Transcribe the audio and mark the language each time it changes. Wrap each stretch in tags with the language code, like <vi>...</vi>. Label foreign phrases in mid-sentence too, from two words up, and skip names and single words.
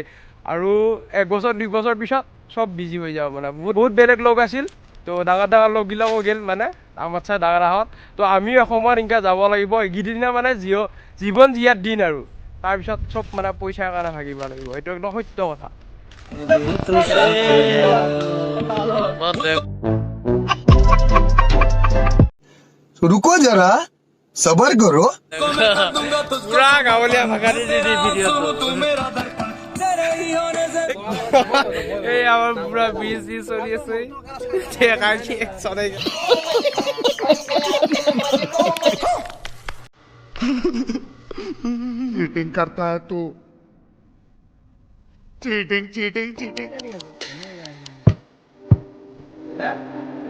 <as>আৰু 1 বছৰ 2 বছৰ পিছত চব বিজি হৈ যাওঁ, মানে বহুত বেলেগ লগ আছিল। তো ডাঙৰ লগবিলাকো গ'ল, মানে আমাৰ চাই ডাঙৰহঁত। তো আমিও এসময়ত এনেকৈ যাব লাগিব, এইকেইদিনা মানে জীৱন জীয়াৰ দিন। আৰু তাৰপিছত চব মানে পইচাৰ কাৰণে ভাগিব লাগিব, এইটো একদম সত্য কথা।</as> <hi>रुको जरा सबर करो।</hi> <as>পুৰা গাঁৱলীয়া ভাষা দি ভিডিঅ'টো। এই আমাৰ পুৰা বিজ চলি আছে।</as> <hi>चीटिंग करता है तू,</hi> <en>cheating cheating cheating.</en>